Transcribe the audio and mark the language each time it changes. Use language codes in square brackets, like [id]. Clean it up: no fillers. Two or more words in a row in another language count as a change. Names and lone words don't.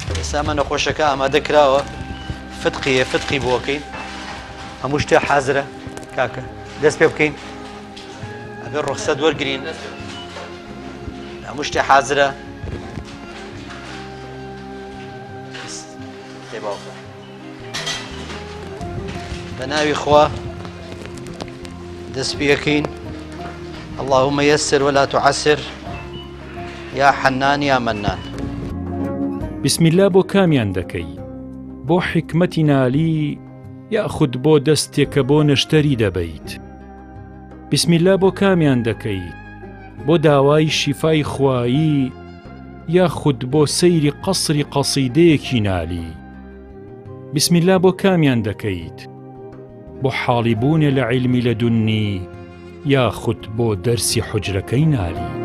[ckb] ئێستا نەخۆشەکە ئامادە کراوە فتقی بۆکەین هەموو شتێ حازرە کاکە دەست پێ بکەین ئەبێ ڕوخسەت وەرگرین هەموو شتێ حازرە بە ناوی خوا دەست پێکەین [ar] اللهم يسر ولا تعسر يا حنان يا منان بسم الله [ckb] بۆ کامیان دەکەی بۆ حکمەتی نالی یاخود بۆ دەستێکە بۆ نەشتەری دەبەیت [ar] بسم الله [ckb] بۆ کامیان دەکەی بۆ داوای شیفای خوایی یاخود بۆ سەیری قەسری قەسیدەیەکی نالی [ar] بسم الله [ckb] بۆ کامیان دەکەیت بۆ حاڵی بوونێ لە عیلمی لەدونی یاخود بۆ دەرسی حوجرەکەی نالی